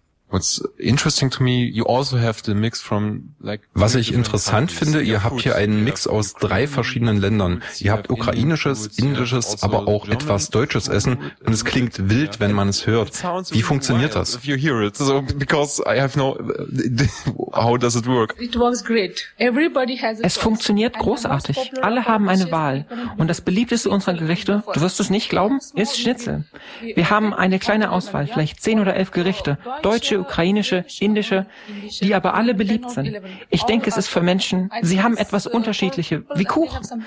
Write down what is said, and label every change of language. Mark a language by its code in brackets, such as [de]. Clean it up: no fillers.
[en] What's interesting to me, you also have the mix from like. [de] Was ich interessant finde, ihr habt hier einen Mix aus drei verschiedenen Ländern. Ihr habt ukrainisches, indisches, aber auch etwas deutsches Essen und es klingt wild, wenn man es hört. Wie funktioniert das? [en] If you hear it, so because I have no, how does it work? It was great. Everybody has a [de] choice. Es funktioniert großartig. Alle haben eine Wahl. Und das beliebteste unserer Gerichte, du wirst es nicht glauben, ist Schnitzel. Wir haben eine kleine Auswahl, vielleicht 10 oder 11 Gerichte. Deutsch, ukrainische, indische, die aber alle beliebt sind. Ich denke, es ist für Menschen, sie haben etwas Unterschiedliches, wie Kuchen.